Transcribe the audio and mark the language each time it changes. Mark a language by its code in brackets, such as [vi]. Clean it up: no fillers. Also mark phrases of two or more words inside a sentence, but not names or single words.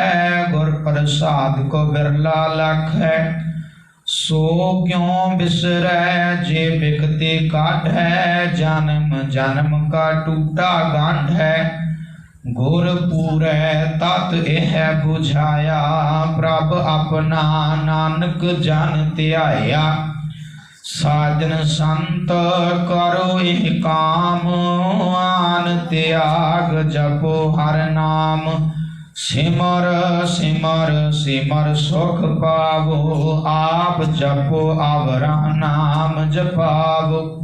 [pa] ਗੁਰ ਪ੍ਰਸਾਦ ਕੋ ਬਿਰਲਾ ਲਾਖੈ। ਸੋ ਕ੍ਯੋਂ ਬਿਸਰੈ ਜੇ ਬਿਕਤੇ ਕਾਢੈ। ਜਨਮ ਜਨਮ ਕਾ ਟੂਟਾ ਗਾਂਢੈ। ਗੁਰ ਪੂਰੈ ਤਤ ਏਹ ਬੁਝਾਯਾ। ਪ੍ਰਭ ਅਪਨਾ ਨਾਨਕ ਜਨ ਧ੍ਯਾਯਾ। ਸਾਜਨ ਸੰਤ ਕਰੋ ਏਹ ਕਾਮ। ਆਨ ਤ੍ਯਾਗ ਜਪੋ ਹਰ ਨਾਮ। ਸਿਮਰ ਸਿਮਰ ਸਿਮਰ ਸੁਖ ਪਾਵੋ। ਆਪ ਜਪੋ ਆਵਰਾ ਨਾਮ ਜਪਾਵੋ।